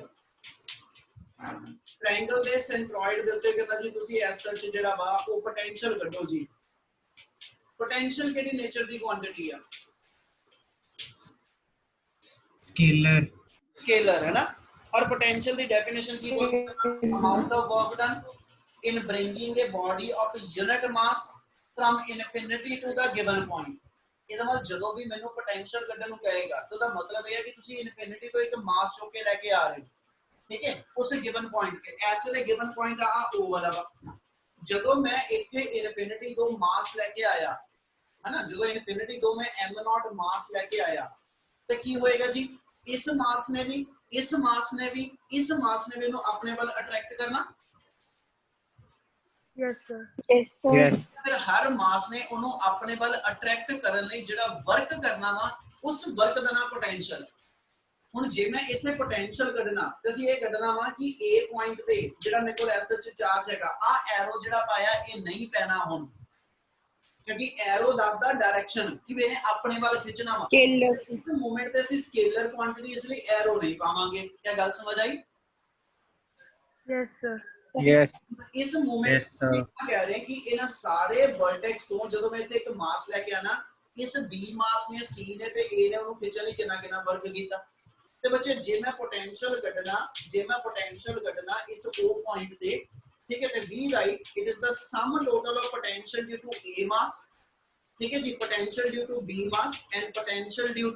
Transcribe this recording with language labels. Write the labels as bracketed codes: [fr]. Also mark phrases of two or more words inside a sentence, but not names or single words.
[pa] ਟ੍ਰਾਇੰਗਲ ਦੇ ਸੈਂਟ੍ਰੌਇਡ ਦੇ ਉੱਤੇ ਕਹਿੰਦਾ ਜੀ ਤੁਸੀਂ ਏਸ ਸੱਚ ਜਿਹੜਾ ਵਾ ਓ ਪੋਟੈਂਸ਼ੀਅਲ ਕੱਢੋ ਜੀ ਪੋਟੈਂਸ਼ੀਅਲ ਕਿਹੜੀ ਨੇਚਰ ਦੀ ਕੁਆਂਟਿਟੀ ਹੈ ਸਕੇਲਰ ਹੈ ਨਾ ਔਰ ਪੋਟੈਂਸ਼ੀਅਲ ਦੀ ਡੈਫੀਨੇਸ਼ਨ ਕੀ [en] amount of work done in bringing a body of unit mass from infinity to the given point [pa] ਇਹਦਾ ਮਤਲਬ ਜਦੋਂ ਵੀ ਮੈਨੂੰ ਪੋਟੈਂਸ਼ੀਅਲ ਕੱਢਣ ਨੂੰ ਕਹੇਗਾ ਤਾਂ ਉਹਦਾ ਮਤਲਬ ਇਹ ਹੈ ਕਿ ਤੁਸੀਂ ਇਨਫਿਨਿਟੀ ਤੋਂ ਇੱਕ ਮਾਸ ਚੁੱਕ ਕੇ ਲੈ ਕੇ ਆ ਰਹੇ ਹੋ ਠੀਕ ਹੈ ਉਸ [en] given point [pa] ਤੇ ਇਸ ਵੇਲੇ [en] given point [pa] ਆ O ਵਾਲਾ ਵਾ ਜਦੋਂ ਮੈਂ ਇੱਥੇ ਇਨਫਿਨਿਟੀ ਤੋਂ ਮਾਸ ਲੈ ਕੇ ਆਇਆ ਹੈ ਨਾ ਜਦੋਂ ਇਨਫਿਨਿਟੀ ਤੋਂ ਮੈਂ m0 ਮਾਸ ਲੈ ਕੇ ਆਇਆ ਤੇ ਕੀ ਹੋਏਗਾ ਜੀ ਇਸ ਮਾਸ ਨੇ ਵੀ ਇਸ ਮਾਸ ਨੇ ਵੀ ਇਸ ਮਾਸ ਨੇ ਵੀ ਇਹਨੂੰ ਆਪਣੇ ਵੱਲ ਅਟਰੈਕਟ ਕਰਨਾ [en] Yes, sir. Yes, sir. Yes. [pa] ਫਿਰ ਹਰ ਮਾਸ ਨੇ ਉਹਨੂੰ ਆਪਣੇ ਵੱਲ ਅਟਰੈਕਟ ਕਰਨ ਲਈ ਜਿਹੜਾ ਵਰਕ ਕਰਨਾ ਵਾ ਉਸ ਵਰਕ ਦਾ ਨਾਮ ਪੋਟੈਂਸ਼ੀਅਲ ਹੁਣ ਜੇ ਮੈਂ ਇੱਥੇ ਪੋਟੈਂਸ਼ੀਅਲ ਕੱਢਣਾ ਤੇ ਅਸੀਂ ਇਹ ਕੱਢਣਾ ਵਾ ਕਿ A ਪੁਆਇੰਟ ਤੇ ਜਿਹੜਾ ਮੇਰੇ ਕੋਲ ਐਸ ਚ ਚਾਰਜ ਹੈਗਾ ਆ ਐਰੋ ਜਿਹੜਾ ਪਾਇਆ ਇਹ ਨਹੀਂ ਪੈਣਾ ਹੁਣ ਕਿਉਂਕਿ ਐਰੋ ਦੱਸਦਾ ਡਾਇਰੈਕਸ਼ਨ ਕਿ ਮੈਨੇ ਆਪਣੇ ਵੱਲ ਖਿੱਚਣਾ ਵਾ [en] Scalar. [pa] ਇਸ ਮੂਵਮੈਂਟ ਤੇ ਅਸੀਂ [en] scalar quantity [pa] ਇਸ ਲਈ ਐਰੋ ਨਹੀਂ ਪਾਵਾਂਗੇ ਕੀ ਗੱਲ ਸਮਝ ਆਈ [en] Yes, sir. Yes. [pa] ਇਸ ਮੂਵਮੈਂਟ ਕਹਿ ਰਹੇ ਕਿ ਇਹਨਾਂ ਸਾਰੇ ਵਰਟੈਕਸ ਤੋਂ ਜਦੋਂ ਮੈਂ ਇੱਥੇ ਇੱਕ ਮਾਸ ਲੈ ਕੇ ਆਣਾ ਇਸ B ਮਾਸ ਨੇ C ਨੇ ਤੇ A ਨੇ ਉਹਨੂੰ ਖਿੱਚਣ ਲਈ ਕਿੰਨਾ ਵਰਕ ਕੀਤਾ ਤੇ ਬੱਚੇ ਜੇ ਮੈਂ ਪੋਟੈਂਸ਼ੀਅਲ ਕੱਢਣਾ ਇਸ [en] O point [pa] ਤੇ ਠੀਕ ਹੈ ਤੇ [en] V write it is the sum total of potential due to A mass [pa] ਠੀਕ ਹੈ ਜੀ [en] potential due to B mass and potential due